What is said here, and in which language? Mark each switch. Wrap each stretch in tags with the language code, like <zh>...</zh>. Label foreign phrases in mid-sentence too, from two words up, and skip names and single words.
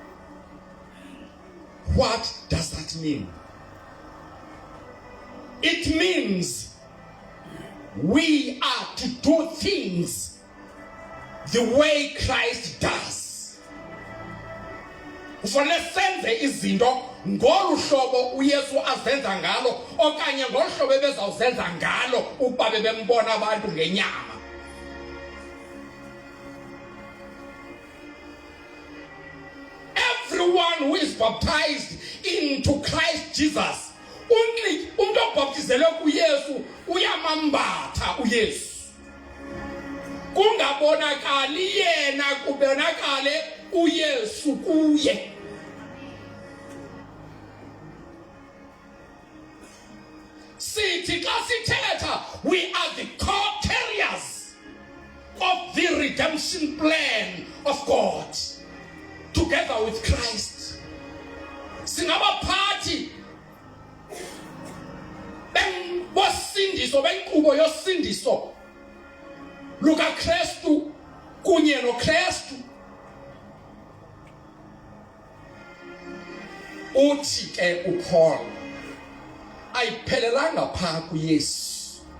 <en>What does that mean? It means we are to do things the way Christ does.</en> <xh>Ufanele senze izinto ngolu hlobo uYesu azenza ngalo, okanye ngolu hlobo ebezawuzenza ngalo ukuba bebembona abantu ngenyama.</xh> <en>Everyone who is baptized into Christ Jesus, only</en> <xh>umuntu obaptizelwe kuYesu uyamambatha uYesu. Kungabonakali yena, kubonakale uYesu kuye. Sithi xa sithetha,</xh> <en>we are the co-carriers of the redemption plan of God together with Christ.</en> <xh>Singabaphathi bosindiso, benkqubo yosindiso luka Kristu kunye noKristu. Uthi ke uPaul ayiphelelanga phaa kuYesu.</xh>